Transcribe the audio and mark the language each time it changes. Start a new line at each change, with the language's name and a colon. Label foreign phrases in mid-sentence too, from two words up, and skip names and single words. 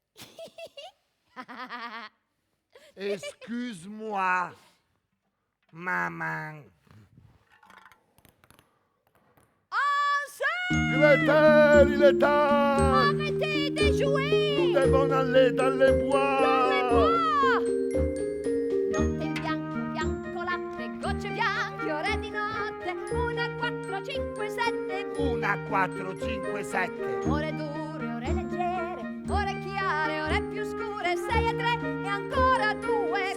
French: Excuse-moi, maman. Ansel, Gretel, il est tard. arrêtez de jouer. Nous devons aller dans les bois. Dans les bois.
Italian: Notte bianco, latte, gocce bianche, ore di notte. 1, 4, 5, 7. 1, 4, 5, 7. Ore dure, ore leggere, ore chiare, ore più scure. 6 e 3 e ancora 2.